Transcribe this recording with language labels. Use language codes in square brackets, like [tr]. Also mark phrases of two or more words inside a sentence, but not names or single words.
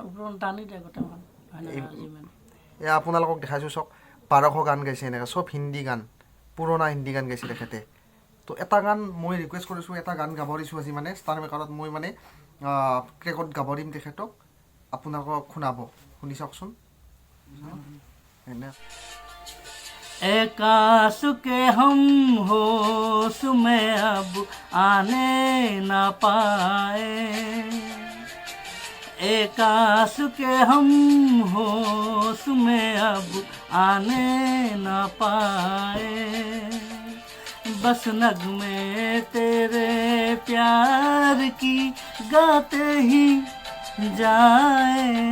[as] এয়া আপোনালোকক দেখাইছোঁ। চাওক, 1200 গান গাইছে এনেকৈ, চব হিন্দী গান, পুৰণা হিন্দী গান গাইছে তেখেতে। তো এটা গান মই ৰিকুৱেষ্ট কৰিছোঁ, এটা গান গাব দিছোঁ আজি মানে ষ্টাৰ মেকাৰত। মই মানে ট্ৰেকত গাব দিম তেখেতক, আপোনালোকক শুনাব। শুনি চাওকচোন। [hi] एकाश के हम होश में अब आने न पाए, एकाश के हम होश में अब आने न पाए, बस नगमे तेरे प्यार की गाते ही जाए,